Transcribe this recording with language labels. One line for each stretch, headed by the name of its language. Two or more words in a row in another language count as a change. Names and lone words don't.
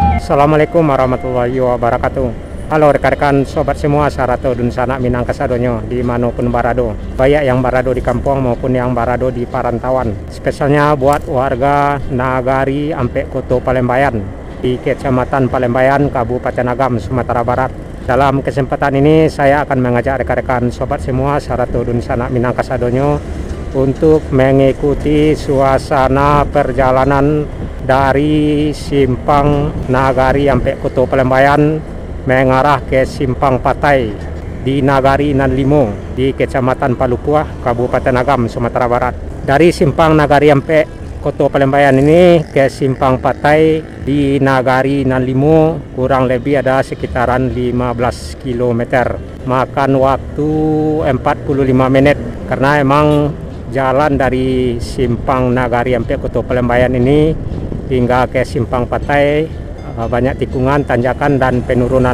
Arabic: Assalamualaikum warahmatullahi wabarakatuh.
Indonesian: Halo rekan-rekan sobat semua,
Minangkabau: Sarato dun sanak minang kasadonyo dimanapun barado, baik yang barado di kampung maupun yang barado di perantauan.
Indonesian: Spesialnya buat warga Nagari ampe Koto Palembayan di Kecamatan Palembayan, Kabupaten Agam, Sumatera Barat. Dalam kesempatan ini saya akan mengajak rekan-rekan sobat semua
Minangkabau: Sarato dun sanak minang kasadonyo
Indonesian: untuk mengikuti suasana perjalanan dari Simpang Nagari sampai Koto Palembayan mengarah ke Simpang Patai di Nagari Nan Limo di Kecamatan Palupuah, Kabupaten Agam, Sumatera Barat. Dari Simpang Nagari sampai Koto Palembayan ini ke Simpang Patai di Nagari Nan Limo kurang lebih ada sekitaran 15 km. Makan waktu 45 menit karena emang jalan dari Simpang Nagari sampai Koto Palembayan ini hingga ke Simpang Patai banyak tikungan, tanjakan, dan penurunan.